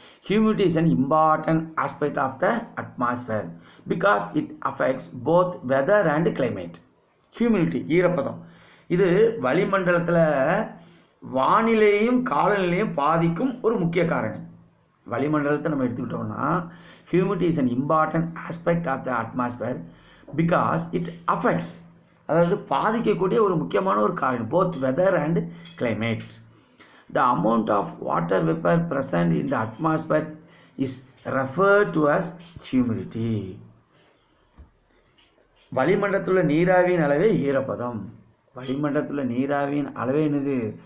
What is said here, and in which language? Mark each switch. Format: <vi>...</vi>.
<en>Humidity is an important aspect of the atmosphere because it affects both weather and climate.</en> <ta>Humidity ஈரப்பதம் இது வளிமண்டலத்தில் வானிலையும் காலநிலையும் பாதிக்கும் ஒரு முக்கிய காரணி. வளிமண்டலத்தை நம்ம எடுத்துக்கிட்டோம்னா</ta> <en>humidity is an important aspect of the atmosphere because it affects,</en> <ta>அதாவது பாதிக்கக்கூடிய ஒரு முக்கியமான ஒரு காரணி,</ta> <en>both weather and climate. The amount of water vapor present in the atmosphere is referred to as humidity.</en> <ta>வளிமண்டலத்தில் நீராவியின் அளவே ஈரப்பதம். வளிமண்டலத்தில் நீராவியின் அளவே என்னது?</ta>